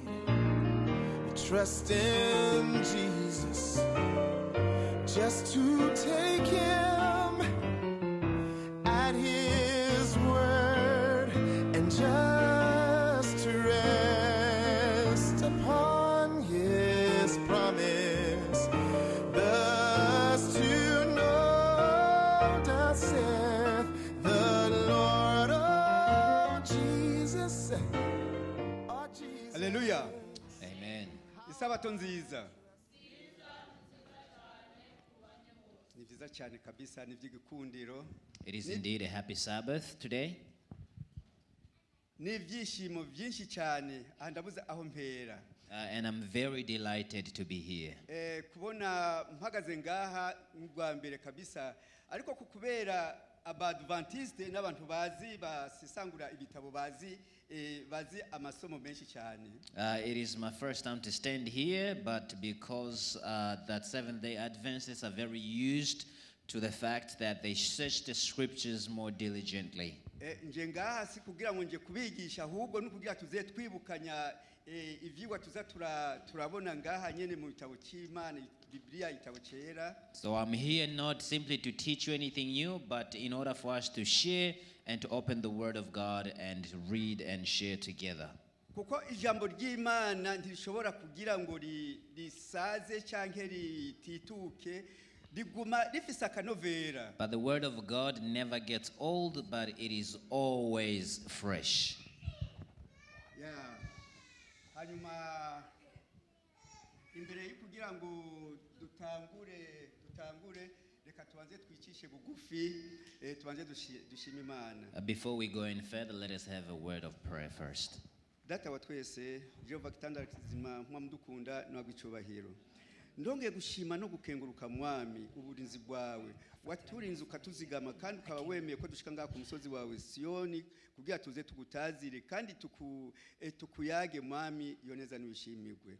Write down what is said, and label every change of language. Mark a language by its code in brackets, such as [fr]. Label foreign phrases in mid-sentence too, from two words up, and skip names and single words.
[en] Trust in Jesus, just to take him at his word and just to rest upon his promise. Thus to know, thus saith the Lord, oh Jesus, oh Jesus. Hallelujah. Amen. [rn] Isabato nziza. Ni vyiza cyane kabisa, ni vy'igikundiro. [en] It is indeed a happy Sabbath today. [rn] Ni ivyishimo vyinshi cyane, ndabuze aho mpera. [en] And I'm very delighted to be here. [rn] Kubona mpagaze ngaha ngwa mbere kabisa, ariko kukubera abadventiste n'abantu bazi basisangura ibitabo bazi amasomo menshi cyane. [en] It is my first time to stand here, but because that Seventh-day Adventists are very used to the fact that they search the scriptures more diligently. [rn] Nje ngaha si kugira ngo nje kubigisha, ahubwo no kugira tuze twibukanya ivyigwa tuza turabona ngaha nyene mu bitabo cy'Imana, Biblia, itabo cyera. [en] So I'm here not simply to teach you anything new, but in order for us to share and to open the Word of God and read and share together. [rn] Kuko ijambo ry'Imana ntirishobora kugira ngo risaze canke ritituke, riguma rifise akanovera. [en] But the Word of God never gets old, but it is always fresh. Yeah. [rn] Hanyuma imbere yo kugira ngo dutangure reka tubanze twicishe bugufi, tubanze dushima Imana. [en] Before we go any further, let us have a word of prayer first. [rn] Data wa twese, Jehova kitanda kizima mwamdukunda n'agwicubahiro. Ndongeye gushima no gukenguruka mwami uburinzi bwawe. Waturinze ukatuzigama kandi ukaba wemeye ko dushika ngaha ku musozi wawe Sioni kugira tuze tugutazire kandi tukuyage mwami yoneza n'ibishimigwe.